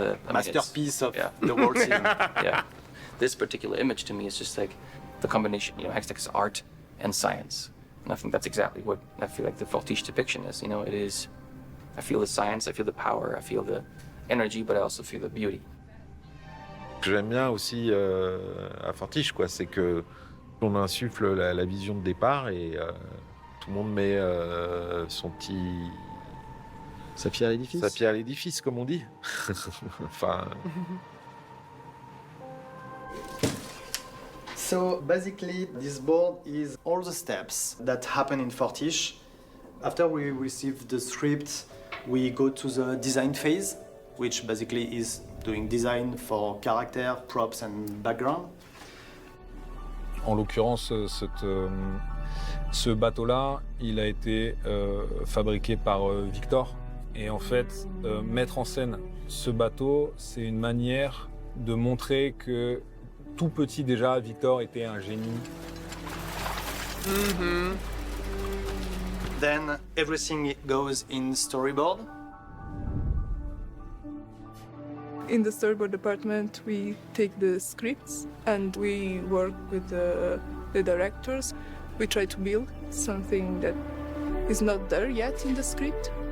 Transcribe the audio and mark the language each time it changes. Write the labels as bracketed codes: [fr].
[en] Masterpiece of the world scene. Yeah, this particular image to me is just like the combination. You know, Hextech's art and science, and I think that's exactly what I feel like the Fortiche depiction is. You know, it is. I feel the science, I feel the power, I feel the energy, but I also feel the beauty. [fr] Ce que j'aime bien aussi à Fortiche, quoi, c'est que on insuffle la vision de départ et tout le monde met son petit... Sa pierre à l'édifice. Sa pierre à l'édifice, comme on dit. Enfin... [en] So basically, this board is all the steps that happen in Fortiche. After we receive the script, we go to the design phase, which basically is doing design for character, props and background. [fr] En l'occurrence, ce bateau-là, il a été fabriqué par Victor. Et en fait, mettre en scène ce bateau, c'est une manière de montrer que tout petit déjà, Victor était un génie. Mm-hmm. [en] Then everything goes in storyboard. In the storyboard department, we take the scripts and we work with the directors. We try to build something that is not there yet in the script.